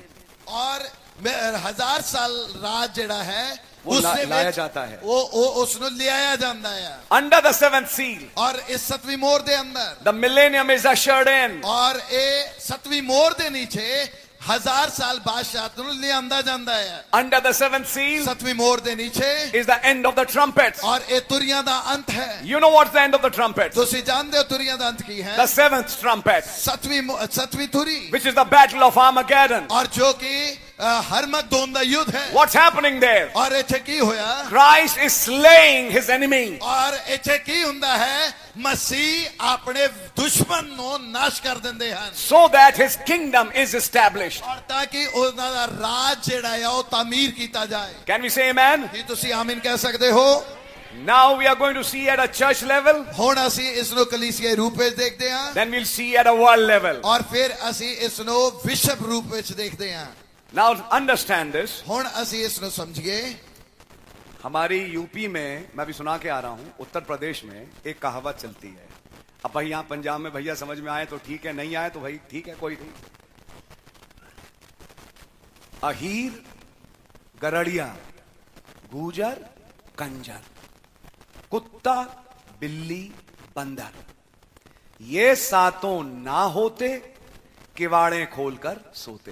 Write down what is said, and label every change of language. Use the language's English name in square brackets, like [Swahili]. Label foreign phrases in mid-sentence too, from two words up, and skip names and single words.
[Punjabi] और 1000 साल राज जेड़ा है वो [Hindi] उससे लाया [Punjabi] विच [Hindi] जाता है. [Punjabi] वो उसनु लियाया जांदा है [English] Under the seventh seal, [Punjabi] और इस 7वीं मोहर दे अंदर [English] the millennium is ushered in. [Punjabi] और ये 7वीं मोहर दे नीचे 1000 साल बादशाह नु लियांदा जांदा है [English] Under the seventh seal [Punjabi] 7वीं मोहर दे नीचे [English] is the end of the trumpets. [Punjabi] और ये तुरियां दा अंत है [English] You know what's the end of the trumpets? [Punjabi] तुसी जानदे हो तुरियां दा अंत की है [English] The seventh trumpet, [Punjabi] 7वीं तुरी [English] which is the battle of Armageddon. [Punjabi] और जो कि हरमगदोन दा युद्ध है [English] What's happening there? [Punjabi] और इथे की होया [English] Christ is slaying his enemy. [Punjabi] और इथे की हुंदा है मसीह अपने दुश्मन नो नाश कर दिंदे हन [English] So that his kingdom is established. [Punjabi] और ताकि उन्हां दा राज जेड़ा है ओ तामीर कीता जाए [English] Can we say amen? [Punjabi] ਕੀ ਤੁਸੀਂ ਆਮੀਨ ਕਹਿ ਸਕਦੇ ਹੋ [English] Now we are going to see at a church level. [Punjabi] ਹੁਣ ਅਸੀਂ ਇਸ ਨੂੰ ਕਲੀਸਿयाई ਰੂਪ ਵਿੱਚ ਦੇਖਦੇ ਹਾਂ [English] Then we'll see at a world level. [Punjabi] ਔਰ ਫਿਰ ਅਸੀਂ ਇਸ ਨੂੰ ਵਿਸ਼ਵ ਰੂਪ ਵਿੱਚ ਦੇਖਦੇ ਹਾਂ [English] Now understand this. [Punjabi] ਹੁਣ ਅਸੀਂ ਇਸ ਨੂੰ ਸਮਝੀਏ [Hindi] हमारी यूपी में, मैं भी सुना के आ रहा हूं, उत्तर प्रदेश में एक कहावत चलती है. अब भाई यहां पंजाब में भैया समझ में आए तो ठीक है, नहीं आए तो भाई ठीक है, कोई नहीं. अहीर, गरड़िया, गूजर, कंजर, कुत्ता, बिल्ली, बंदर, ये सातों ना होते किवाड़े खोलकर सोते.